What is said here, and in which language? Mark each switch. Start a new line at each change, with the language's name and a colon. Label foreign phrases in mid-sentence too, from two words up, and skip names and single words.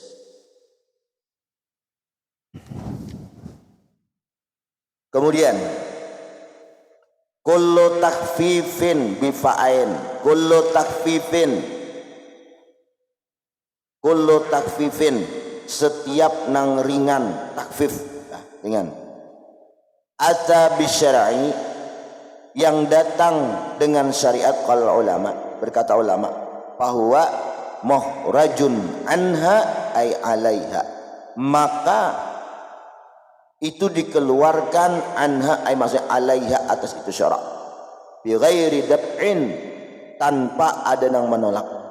Arabic: Kemudian كل تخفيف بفاء كل تخفيف,
Banjar: setiap nang ringan,
Arabic: takfif ringan. أتى بشرع,
Indonesian: yang datang dengan syariat.
Arabic: قال علماء,
Indonesian: berkata ulama, bahwa
Arabic: مخرج عنها أي عليها,
Indonesian: maka itu dikeluarkan,
Arabic: عنها أي
Indonesian: maksudnya alaiha, atas itu syarak,
Arabic: بغير دفع,
Indonesian: tanpa ada yang menolak.